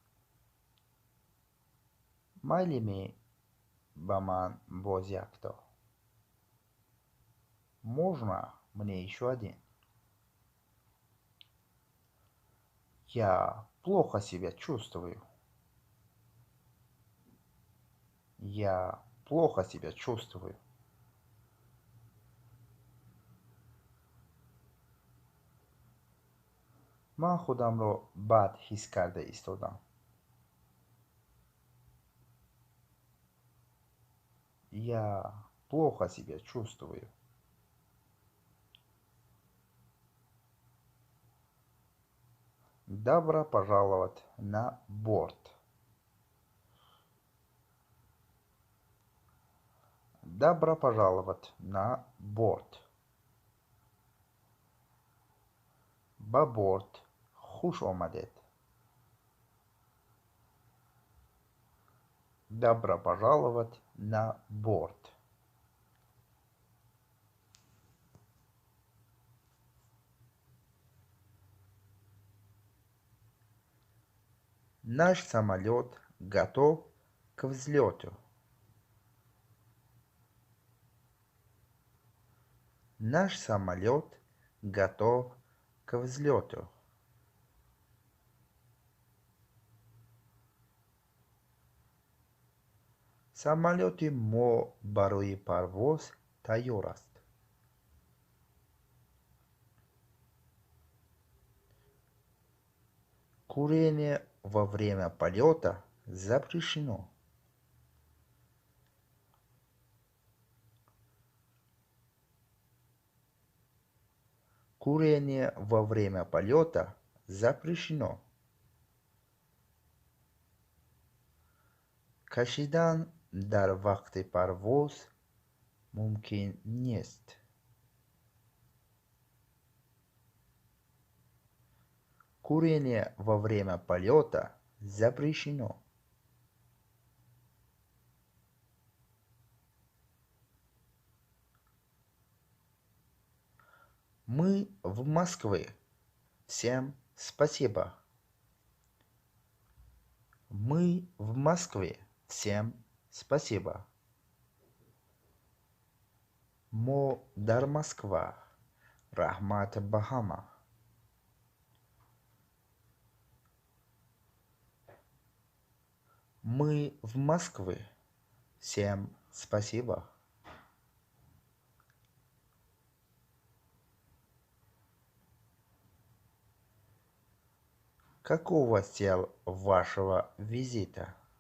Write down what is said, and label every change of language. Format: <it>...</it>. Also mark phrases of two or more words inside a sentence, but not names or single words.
<tg>Майли ми баман бозякто.</tg> <ru>Можно мне еще один? Я плохо себя чувствую. Я плохо себя чувствую.</ru> <fa>من خودم را بد حس کرده ایستادم.</fa> <ru>Я плохо себя чувствую. Добро пожаловать на борт. Добро пожаловать на борт.</ru> <fa>با борт خوش آمدید.</fa> <ru>Добро пожаловать на борт. Наш самолет готов к взлету. Наш самолет готов к взлету.</ru> <tg>Самолеты мо барои парвоз тайёр аст.</tg> <ru>Курение во время полета запрещено. Курение во время полета запрещено.</ru> <tg>Кашидан дар вақти парвоз мумкин нест.</tg> <ru>Курение во время полета запрещено. Мы в Москве. Всем спасибо. Мы в Москве. Всем спасибо.</ru> <tg>Мо дар Москва. Рахмат Бахама.</tg> <ru>Мы в Москве. Всем спасибо. Какова цель вашего визита?</ru>